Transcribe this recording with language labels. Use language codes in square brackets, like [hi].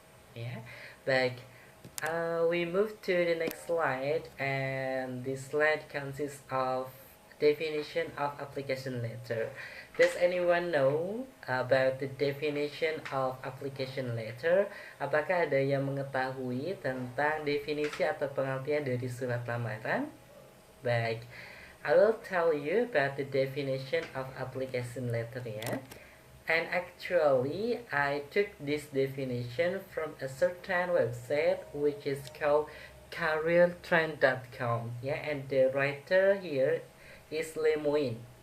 [en] Yeah, baik. We move to the next slide, and this slide consists of definition of application letter. Does anyone know about the definition of application letter? [id] Apakah ada yang mengetahui tentang definisi atau pengertian dari surat lamaran? [en] Baik, I will tell you about the definition of application letter ya. And actually, I took this definition from a certain website which is called careertrend.com. Yeah, and the writer here is Lemoine.